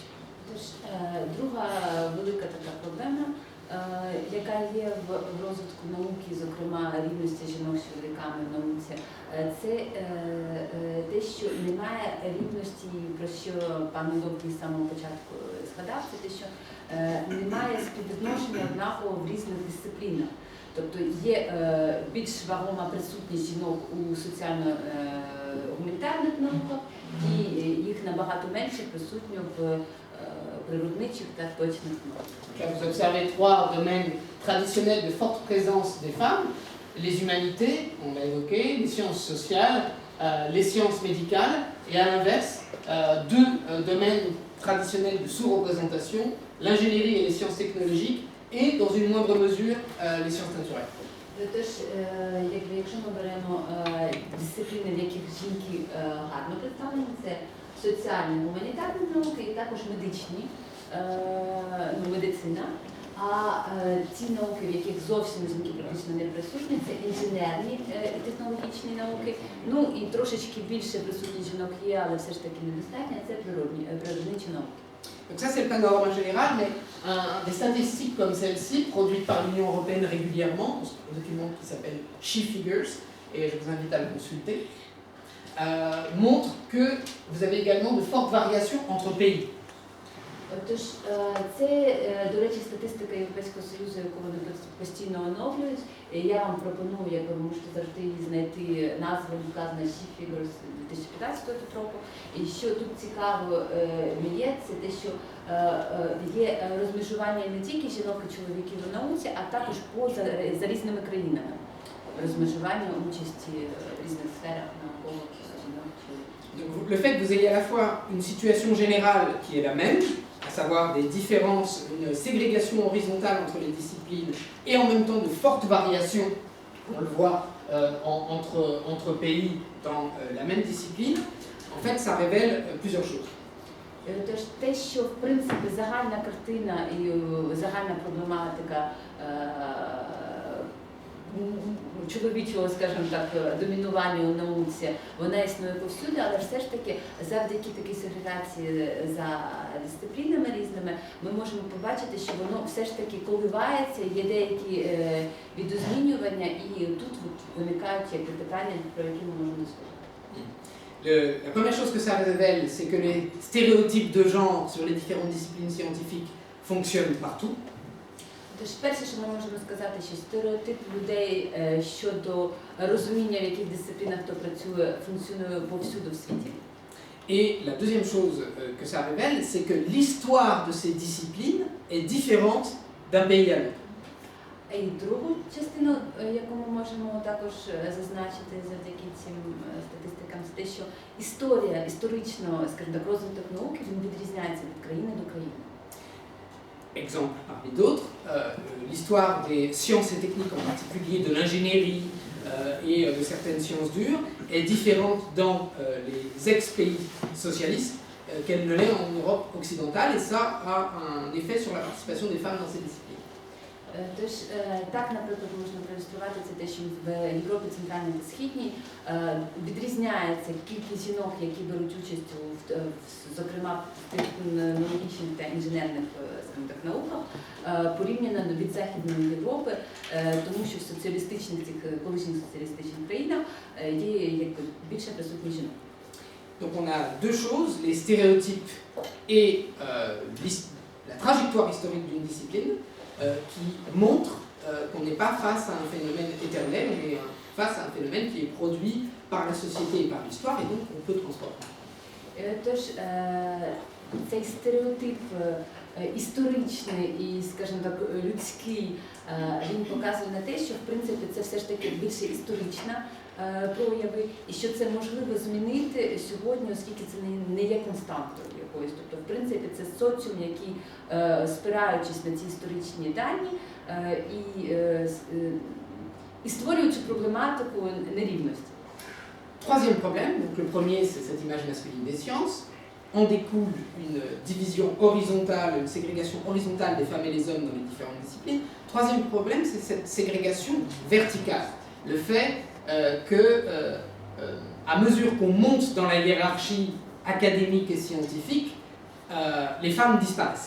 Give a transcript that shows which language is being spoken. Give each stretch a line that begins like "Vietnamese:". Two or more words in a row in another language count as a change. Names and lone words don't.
Ukrainian: Тож, друга велика така проблема, яка є в розвитку науки, зокрема рівності жінок з чоловіками в науці, це те, що немає рівності, про що пан Довгий з самого початку згадав, це те, що немає співвідношення однаково в різних дисциплінах. Тобто є більш вагома присутність жінок у соціально-гуманітарних науках, і їх набагато менше присутньо в природничих та точних науках.
French: Vous observez 3 domaines traditionnels de forte présence des femmes, les humanités, on l'a évoqué, les sciences sociales, les sciences médicales, et à l'inverse, 2 domaines traditionnels de sous-représentation, l'ingénierie et les sciences technologiques, et dans une moindre mesure, les sciences naturelles.
Ukrainian: Тож, якщо ми беремо дисципліни, в яких жінки гарно представлені, це соціальні, гуманітарні науки і також медичні, медицина. А ті науки, в яких зовсім жінки практично не присутні, це інженерні і технологічні науки. Ну і трошечки більше присутність жінок є, але все ж таки недостатньо, це природничі науки.
French: Donc ça c'est le panorama général, mais des statistiques comme celle-ci, produites par l'Union européenne régulièrement, un document qui s'appelle She Figures, et je vous invite à le consulter, montrent que vous avez également de fortes variations entre pays.
Ukrainian: Тож, це, до речі, статистика Європейського Союзу, яку вони постійно оновлюють. І я вам пропоную, ви можете завжди її знайти, назва вказана She Figures 2015 року. І що тут цікаво є, це те, що є розмежування не тільки жінок і чоловіків у науці, а також за різними країнами. Розмежування участі в різних сферах наукових жінок і чоловіків.
French: Donc, le fait que vous ayez à la fois une situation générale qui est la même, à savoir des différences, une ségrégation horizontale entre les disciplines, et en même temps de fortes variations, on le voit entre pays dans la même discipline, en fait, ça révèle plusieurs choses.
Ukrainian: Тож те, що в принципі загальна картина і загальна проблематика чоловічого, скажімо так, домінування у науці, вона існує повсюди, але все ж таки завдяки такій сегрегації за дисциплінами різними ми можемо побачити, що воно все ж таки коливається, є деякі відозмінювання, і тут виникають якби питання, про які ми можемо сказати.
French: La première chose que ça révèle, c'est que les stéréotypes de genre sur les différentes disciplines scientifiques fonctionnent partout.
Ukrainian: Тож перше, що ми можемо сказати, що стереотип людей щодо розуміння, в яких дисциплінах хто працює, функціонує повсюду в світі.
French: Et la deuxième chose que ça révèle, c'est que l'histoire de ces disciplines est différente d'un pays à l'autre.
Ukrainian: І другу частину, яку ми можемо також зазначити завдяки цим статистикам, це те, що історично, скажімо так, розвиток науки, він відрізняється від країни до країни.
French: Exemple parmi d'autres, l'histoire des sciences et techniques, en particulier de l'ingénierie et de certaines sciences dures, est différente dans les ex-pays socialistes qu'elle ne l'est en Europe occidentale, et ça a un effet sur la participation des femmes dans ces disciplines.
Ukrainian: Тож, так, наприклад, можна проілюструвати це те, що в Європі Центральній та Східній відрізняється кількість жінок, які беруть участь зокрема в технологічних та інженерних, скажімо так, науках, порівняно від Західної Європи, тому що в соціалістичних, цих колишніх соціалістичних країнах є якби більше присутність жінок.
French: Donc on a deux choses, les stéréotypes et la trajectoire historique d'une discipline, qui montre qu'on n'est pas face à un phénomène éternel, on est face à un phénomène qui est produit par la société et par l'histoire, et donc on peut transformer.
Ukrainian: Тож цей стереотип історичний і, скажімо так, людський, він показує на те, що в принципі це все ж таки більше історична прояви, і що це можливо змінити сьогодні, оскільки це не є константою якоюсь. Тобто, в принципі, це соціум, який, спираючись на ці історичні дані, і створюючи проблематику нерівності.
French: Troisième problème, donc le premier c'est cette image masculine des sciences, en découle une division horizontale, une ségrégation horizontale des femmes et des hommes dans les différentes disciplines. Troisième problème, c'est cette ségrégation verticale, le fait que à mesure qu'on monte dans la hiérarchie académique et scientifique, les femmes disparaissent.